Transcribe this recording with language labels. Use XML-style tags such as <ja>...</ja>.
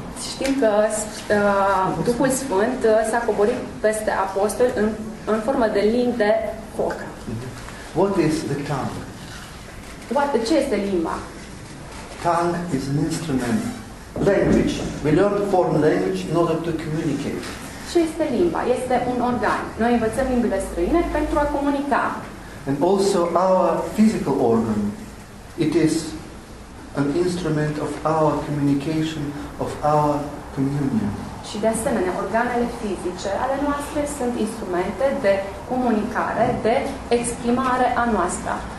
<ro>Știm că Duhul Sfânt s-a coborât peste apostoli în formă de limbi de foc.</ro> <en>What is the tongue?</en> <ro>Ce este limba?</ro> <en>Tongue is an instrument. Language. We learn foreign language in order to communicate.</en> <ro>Ce este limba? Este un organ. Noi învățăm limbile străine pentru a comunica.</ro> <en>And also our physical organ. It is an instrument of our communication, of our communion.</en> <ro>Și de asemenea, organele fizice ale noastre sunt instrumente de comunicare, de exprimare a noastră.</ro>